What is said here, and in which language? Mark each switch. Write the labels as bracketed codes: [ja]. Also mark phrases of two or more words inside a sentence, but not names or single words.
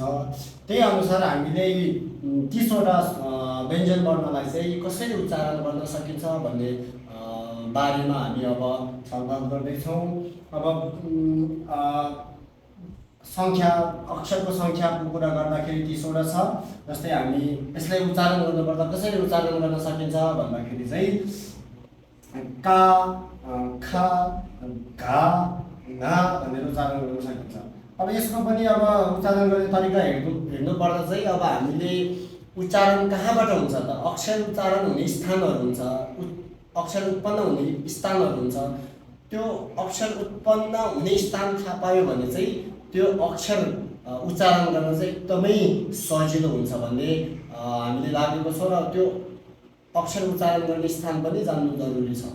[ne] त्यही अनुसार हामीले यी 30वटा व्यञ्जन वर्णलाई चाहिँ कसरी उच्चारण गर्न सकिन्छ भन्ने बारेमा हामी अब छलफल गर्दैछौँ। अब सङ्ख्या, अक्षरको सङ्ख्याको कुरा गर्दाखेरि 30वटा छ। जस्तै हामी यसलाई उच्चारण गर्नुपर्दा कसरी उच्चारण गर्न सकिन्छ भन्दाखेरि चाहिँ का, खा, घा, घा भनेर उच्चारण गर्न सकिन्छ। अब यसको पनि अब उच्चारण गर्ने तरिका हेर्नुपर्दा चाहिँ अब हामीले उच्चारण कहाँबाट हुन्छ त, अक्षर उच्चारण हुने स्थानहरू हुन्छ, अक्षर उत्पन्न हुने स्थानहरू हुन्छ। त्यो अक्षर उत्पन्न हुने स्थान थाहा पायो भने चाहिँ त्यो अक्षर उच्चारण गर्न चाहिँ एकदमै सजिलो हुन्छ भन्ने हामीले लागेको छ र त्यो अक्षर उच्चारण गर्ने स्थान पनि जान्नु जरुरी छ।